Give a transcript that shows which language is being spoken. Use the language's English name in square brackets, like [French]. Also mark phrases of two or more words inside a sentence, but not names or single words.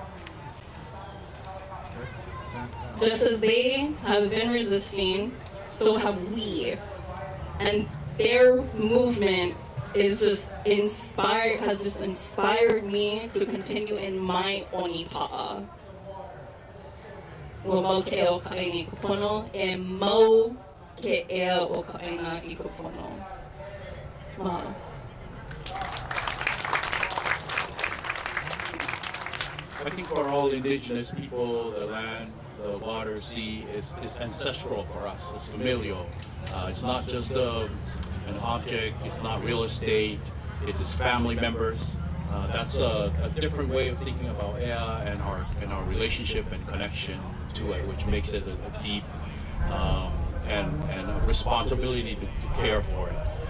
[English] Just as they have been resisting, so have we. And their movement is just has just inspired me to continue in my onipa'a. [Hawaiian] Wa mau ke ea o ka'aina I kupono, e mau ke ea o ka'aina I kupono. [English] Mahalo. I think for all indigenous people, the land, the water, sea is ancestral for us. It's familial. It's not just an object. It's not real estate. It's family members. That's a different way of thinking about ea and our relationship and connection to it, which makes it a deep and a responsibility to care for it.